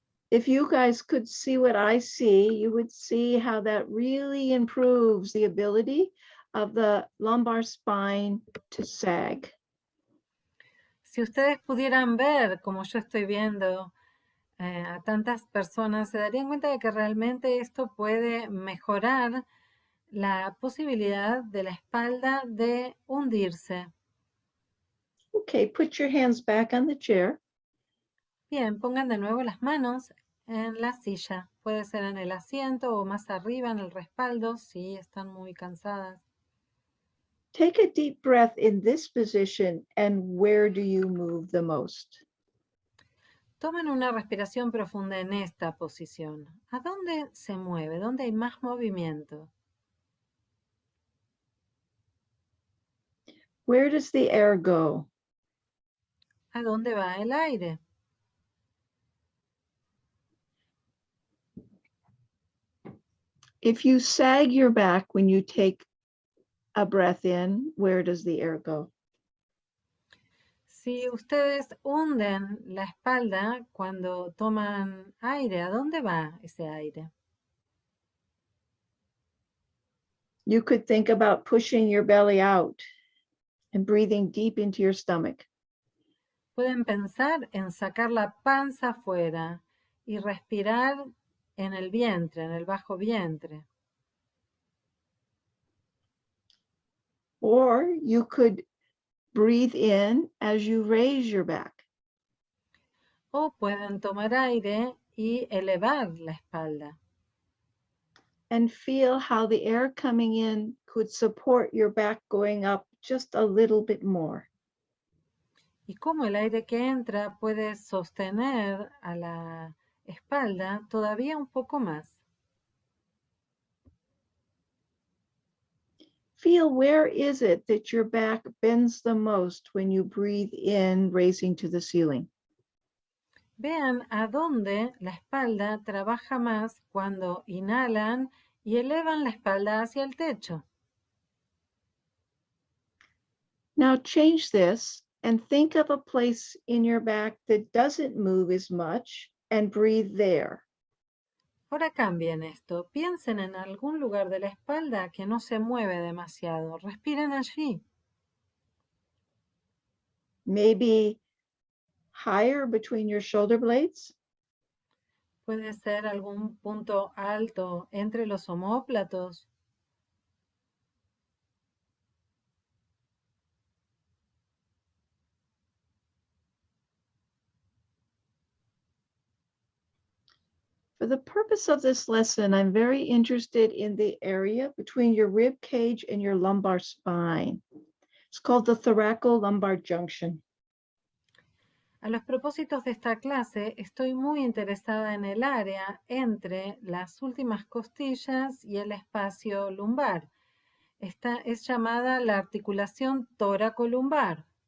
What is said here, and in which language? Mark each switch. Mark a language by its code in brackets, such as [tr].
[en] if you guys could see what I see, you would see how that really improves the ability of the lumbar spine to sag. [es] Si ustedes pudieran ver, como yo estoy viendo a tantas personas, se darían cuenta de que realmente esto puede mejorar la posibilidad de la espalda de hundirse. [en] Okay, put your hands back on the chair. [es] Bien, pongan de nuevo las manos en la silla. Puede ser en el asiento o más arriba en el respaldo si están muy cansadas. [en] Take a deep breath in this position, and where do you move the most? [es] Tomen una respiración profunda en esta posición. ¿A dónde se mueve? ¿Dónde hay más movimiento? [en] Where does the air go? [es] ¿A dónde va el aire? [en] If you sag your back when you take a breath in, where does the air go? [es] Si ustedes hunden la espalda cuando toman aire, ¿a dónde va ese aire? [en] You could think about pushing your belly out and breathing deep into your stomach. [es] Pueden pensar en sacar la panza afuera y respirar en el vientre, en el bajo vientre. [en] Or you could breathe in as you raise your back. [es] O pueden tomar aire y elevar la espalda. [en] And feel how the air coming in could support your back going up just a little bit more. [es] Y cómo el aire que entra puede sostener a la espalda todavía un poco más. [en] Feel where is it that your back bends the most when you breathe in, raising to the ceiling. [es] Vean a dónde la espalda trabaja más cuando inhalan y elevan la espalda hacia el techo. [en] Now change this and think of a place in your back that doesn't move as much and breathe there. [es] Ahora cambien esto. Piensen en algún lugar de la espalda que no se mueve demasiado. Respiren allí. [en] Maybe higher between your shoulder blades. [es] Puede ser algún punto alto entre los omóplatos. [en] For the purpose of this lesson, I'm very interested in the area between your rib cage and your lumbar spine. It's called the Thoracolumbar Junction. [es] A los propósitos de esta clase, estoy muy interesada en el área entre las últimas costillas y el espacio lumbar. Esta es llamada la articulación toracolumbar.